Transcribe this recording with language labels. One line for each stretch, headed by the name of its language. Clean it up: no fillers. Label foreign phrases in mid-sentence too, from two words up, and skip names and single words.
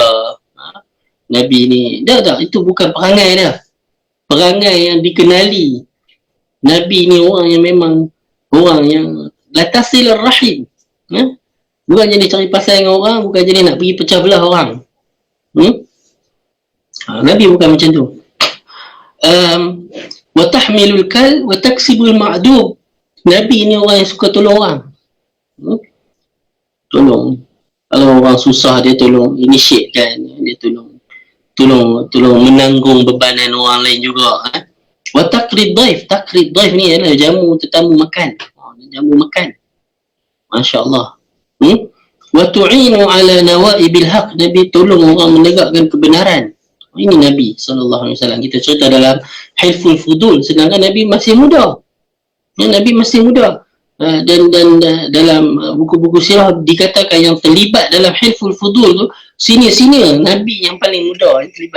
Malay: Nabi ni, dah, itu bukan perangai dah. Perangai yang dikenali. Nabi ni orang yang memang orang yang
Arabic: لتصل الرحم.
Malay: Bukan jenis cari pasal dengan orang, bukan jenis nak pergi pecah belah orang. Nabi bukan macam tu.
Arabic: وتحمل الكل وتكسب المعدوم.
Malay: Nabi ni orang yang suka tolong orang. Tolong. Kalau orang susah dia tolong initiate kan, dia tolong menanggung bebanan orang lain juga.
Arabic: وتقري الضيف. تقري الضيف
Malay: ni adalah jamu tetamu makan. Jamu makan. Masya-Allah.
Arabic: وتعين على نوائب الحق.
Malay: Nabi tolong orang menegakkan kebenaran. Ini Nabi
Arabic: صلى الله عليه وسلم.
Malay: Kita cerita dalam Hilful Fudul, sedangkan Nabi masih muda. Nabi masih muda. Dan dalam buku-buku sirah dikatakan yang terlibat dalam Hilful Fudul tu senior Nabi yang paling muda yang terlibat.